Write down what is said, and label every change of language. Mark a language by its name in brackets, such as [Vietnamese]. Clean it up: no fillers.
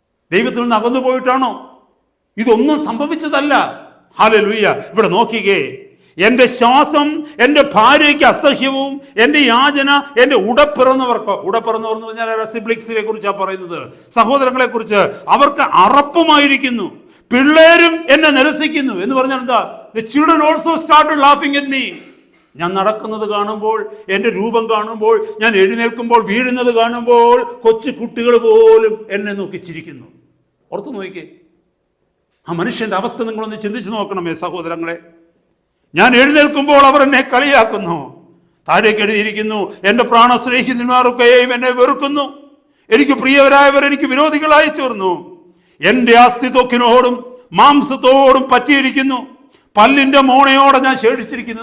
[Malayalam] ദൈവത്തിൽ നിന്ന് അകന്നു പോയിട്ടാണോ? ഇതൊന്നും സംഭവിച്ചതല്ല. ഹല്ലേലൂയ. ഇവിടെ നോക്കിക്കേ, എൻ്റെ ശ്വാസം എൻ്റെ ഭാര്യയ്ക്ക് അസഹ്യവും, എൻ്റെ യാചന എൻ്റെ ഉടപ്പിറന്നവർക്ക്, ഉടപ്പിറന്നവർ എന്ന് പറഞ്ഞാൽ സിബ്ലിക്സിനെ കുറിച്ചാണ് പറയുന്നത്, സഹോദരങ്ങളെ കുറിച്ച്, അവർക്ക് അറപ്പമായിരിക്കുന്നു, പിള്ളേരും എന്നെ നിരസിക്കുന്നു. എന്ന് പറഞ്ഞാൽ എന്താ? [English] The children also started laughing at me. [Malayalam] ഞാൻ നടക്കുന്നത് കാണുമ്പോൾ, എൻ്റെ രൂപം കാണുമ്പോൾ, ഞാൻ എഴുന്നേൽക്കുമ്പോൾ വീഴുന്നത് കാണുമ്പോൾ കൊച്ചു കുട്ടികൾ പോലും എന്നെ നോക്കി ചിരിക്കുന്നു. ഓർത്തു നോക്കിക്കേ, ആ മനുഷ്യന്റെ അവസ്ഥ നിങ്ങളൊന്ന് ചിന്തിച്ചു നോക്കണമേ സഹോദരങ്ങളെ. ഞാൻ എഴുന്നേൽക്കുമ്പോൾ അവർ എന്നെ കളിയാക്കുന്നു. താഴേക്ക് എഴുതിയിരിക്കുന്നു, എൻ്റെ പ്രാണസ്നേഹിതന്മാരൊക്കെയും എന്നെ വെറുക്കുന്നു, എനിക്ക് പ്രിയവരായവർ എനിക്ക് വിരോധികളായി തീർന്നു, എൻ്റെ അസ്ഥി ത്വക്കിനോടും മാംസത്തോടും പറ്റിയിരിക്കുന്നു, പല്ലിന്റെ മോണയോടെ ഞാൻ ശേഷിച്ചിരിക്കുന്നു.